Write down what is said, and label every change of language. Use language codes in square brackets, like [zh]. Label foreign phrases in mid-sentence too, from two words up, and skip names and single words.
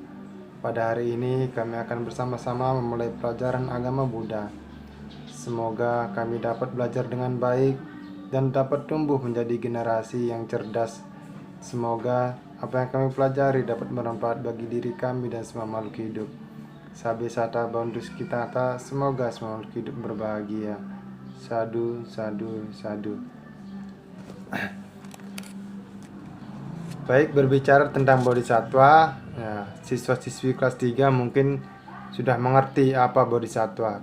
[id] Pada hari ini kami akan bersama-sama memulai pelajaran agama Buddha. Semoga kami dapat belajar dengan baik dan dapat tumbuh menjadi generasi yang cerdas. Semoga apa yang kami pelajari dapat bermanfaat bagi diri kami dan semua makhluk hidup. [pi] Sabe sata bandus [id] kita semoga semua makhluk hidup berbahagia. [pi] Sadu, sadu, sadu. [id] Baik, berbicara tentang Bodhisattva, ya, siswa-siswi kelas 3 mungkin sudah mengerti apa Bodhisattva.